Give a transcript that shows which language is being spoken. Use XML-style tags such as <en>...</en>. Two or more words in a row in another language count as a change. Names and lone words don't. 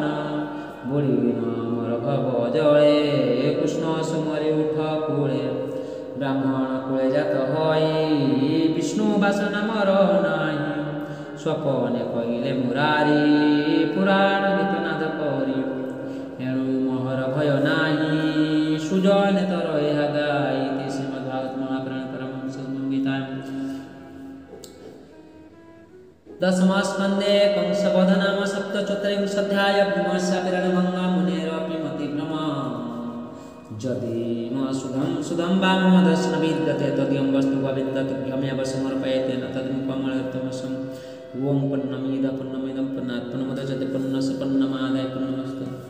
<or>ବୁଢ଼ୀ ମୋର ଭବ ଜଳେ କୃଷ୍ଣ ସୁମରି ଉଠ କୂଳେ ବ୍ରାହ୍ମଣ କୂଳେ ଜାତ ହୋଇ ବିଷ୍ଣୁ ବାସନ ମୋର ନାହିଁ ସ୍ୱପନେ କହିଲେ ମୁରାରୀ ପୁରାଣ ଗୀତନାଦ କରି ଏଣୁ ମୋହର ଭୟ ନାହିଁ ସୁଜନେ ତର ଏହା ଗାଇତି ଶ୍ରୀମଦ୍ଭାଗବତ ମହାପୁରାଣ ପରମହଂସ ଗୀତା</or> <sa>दशम स्कंदे कंसवध नाम सप्तचत्वारिंशोऽध्याय भीमस्यापिरणभङ्गा मुनेरपि मतिभ्रम यदि सुधं वाममदर्शन विद्यते तद्यं वस्तु गोविन्दतुभ्यमेव समर्पयते न तद्मुखमलत्वमसम् ॐ पूर्णमिदं पूर्णात् पूर्णमुदच्यते पूर्णस्य पूर्णमादाय पूर्णमेवावशिष्यते</sa>